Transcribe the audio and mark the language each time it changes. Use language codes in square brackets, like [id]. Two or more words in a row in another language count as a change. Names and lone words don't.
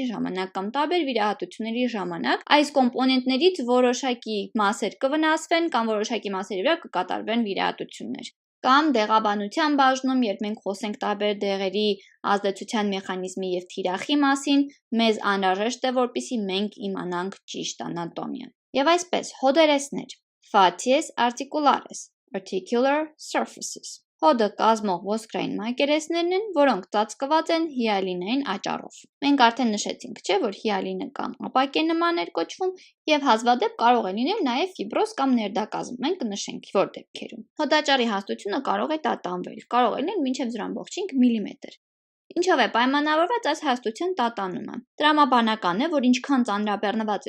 [hy] ժամանակ կամ տարբեր վիրահատությունների ժամանակ այս կոմպոնենտներից որոշակի մասեր կվնասվեն կամ որոշակի մասերի վրա կկատարվեն վիրահատություններ։ Կամ դեղաբանության բաժնում, երբ մենք խոսենք տարբեր դեղերի ազդեցության մեխանիզմի եւ թիրախի մասին, մեզ անհրաժեշտ է, որպեսզի մենք իմանանք ճիշտ անատոմիան։ Եվ այսպես, հոդերեսներ, [la] facies articulares, [en] articular surfaces։ [hy] Հոդը կազմող ոսկրային մակերեսներն են, որոնք ծածկված են հիալինային աճառով։ Մենք արդեն նշեցինք, չէ՞, որ հիալինը կամ ապակենման էր կոչվում եւ հազվադեպ կարող է լինել նաեւ ֆիբրոզ կամ ներդակազմ։ Մենք կնշենք որ դեպքերում։ Հոդաճառի հաստությունը կարող է տատանվել, կարող է լինել մինչեւ 0.5 մմ։ Ինչով է պայմանավորված այս հաստության տատանումը։ Տրամաբանական է, որ ինչքան ծանրաբեռնված է